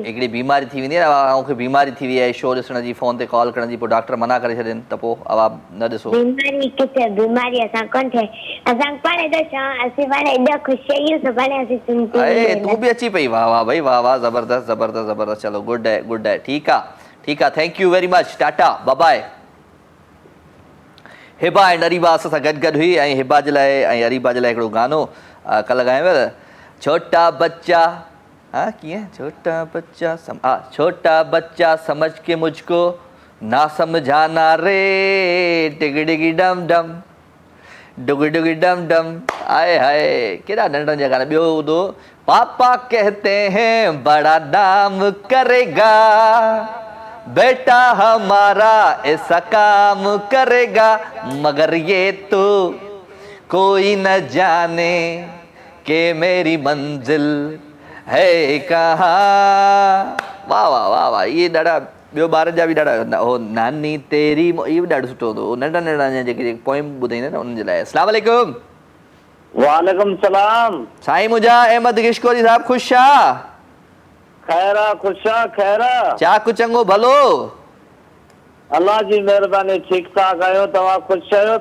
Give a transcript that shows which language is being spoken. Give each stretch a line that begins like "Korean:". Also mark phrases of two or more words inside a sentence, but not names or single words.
Sindhi: हिकिड़ी बीमारी थी वेंदी आहे न मूंखे बीमारी थी वई आहे शो ॾिसण जी फ़ोन ते कॉल करण जी पोइ डॉक्टर मना करे छॾनि त पोइ आवाज़ न ॾिसो बीमारी किथे बीमारी असां कोन थिए असां पाण एॾो असीं पाण एॾा ख़ुशि आहियूं सुभाणे असीं चिंता तूं बि अची पई वाह वाह भई वाह ज़बरदस्त चलो गुड आहे ठीकु आहे
English: thank you very much
Sindhi: टाटा बाय हिबा एंड अरीबा असां सां गॾु हुई ऐं हिबा जे लाइ ऐं अरीबा जे लाइ हिकिड़ो गानो कल्ह ॻायो न
Hindi: छोटा बच्चा
Sindhi: हाँ किए
Hindi: छोटा बच्चा समझ के मुझको ना समझाना रे टिगी डिगी डम डम डुगी डुगी डम डम
Sindhi: आए हाय केड़ा नंढन जा गाना ॿियो ॿुधो
Hindi: पापा कहते हैं बड़ा नाम करेगा बेटा हमारा ऐसा काम करेगा मगर ये तो कोई न जाने कि मेरी मंजिल है कहाँ।
Sindhi: वाह वाह वाह वाह, ये ॾाढा ॿियो ॿारनि जा बि ॾाढा हो
Hindi: नानी तेरी
Sindhi: इहो बि ॾाढो सुठो हूंदो, नंढा नंढा जेके पोइम ॿुधाईंदा आहिनि उन्हनि जे लाइ।
Arabic: السلام عليكم. وعليكم السلام.
Sindhi: साईं मुंहिंजा अहमद गिशकोरी साहब ख़ुशि आहे? खैरा खुशा खैरा चाकू चङो भलो? अल्लाह जी महिरबानी ठीक ठाक आहियो, तव्हां ख़ुशि आहियो?